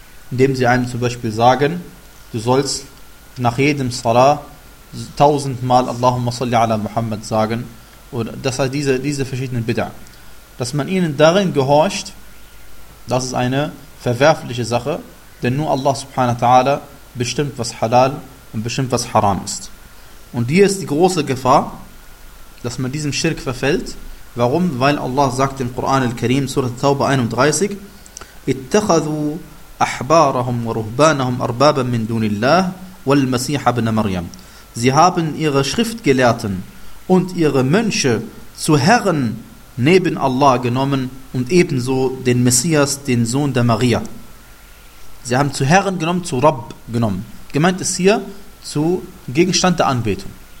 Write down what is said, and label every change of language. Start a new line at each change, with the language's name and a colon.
German: Indem sie einem zum Beispiel sagen, du sollst nach jedem Salah 1000 Mal Allahumma salli ala Muhammad sagen, oder das heißt diese verschiedenen Bid'a. Dass man ihnen darin gehorcht, das ist eine verwerfliche Sache, denn nur Allah subhanahu wa ta'ala bestimmt, was halal und bestimmt, was haram ist. Und hier ist die große Gefahr, dass man diesem Schirk verfällt. Warum? Weil Allah sagt im Quran al-Karim, Surah Tauba 31,
Arabic: اتخذوا أحبارهم ورهبانهم أربابا من دون الله والمسيح ابن مريم.
German: Sie haben ihre Schriftgelehrten und ihre Mönche zu Herren neben Allah genommen und ebenso den Messias, den Sohn der Maria. Sie haben zu Herren genommen, zu Rabb genommen. Gemeint ist hier zu Gegenstand der Anbetung.